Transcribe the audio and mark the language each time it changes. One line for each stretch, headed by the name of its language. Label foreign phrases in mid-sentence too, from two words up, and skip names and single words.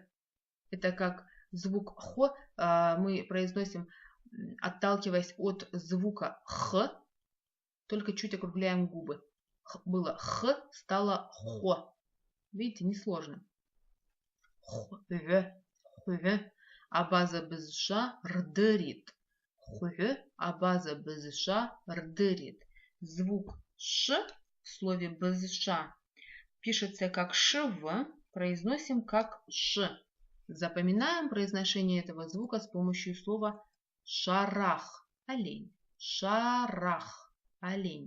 Russian: Это как звук хо мы произносим, отталкиваясь от звука х, только чуть округляем губы. было х, стало хо. Видите, несложно.
Abaza: Хве. Абаза без ша рдырит. Хве. Абаза без ша рдырит.
Russian: Звук ш в слове без ша пишется как шв, произносим как ш. Запоминаем произношение этого звука с помощью слова шарах. Олень. Шарах. Олень.